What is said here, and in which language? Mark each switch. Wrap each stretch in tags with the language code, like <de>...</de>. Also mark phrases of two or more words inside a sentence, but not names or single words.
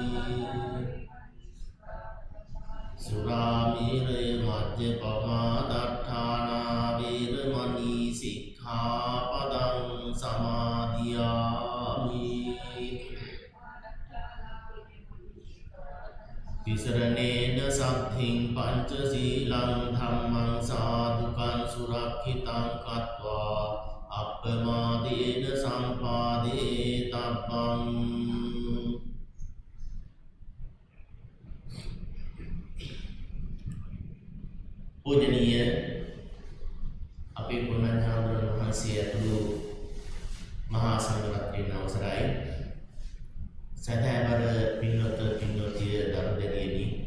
<pi>Surāmēraya majjapamādāṭṭhānā vedamani sikkhapadang samadhiyami Tisaranena saddhiṃ pañcasīlaṃ dhammang sādhukaṃ surakkhitāṃ kattvā appamādena sampādetabbang</pi> <si>පූජනීය අපේ පුණ්‍යහාමුදුරන් වහන්සේ ඇතුළු මහා සංඝරත්නයේ අවසරයි සදහැවර පින්වත පින්වතිය දරුදැරියනි</si>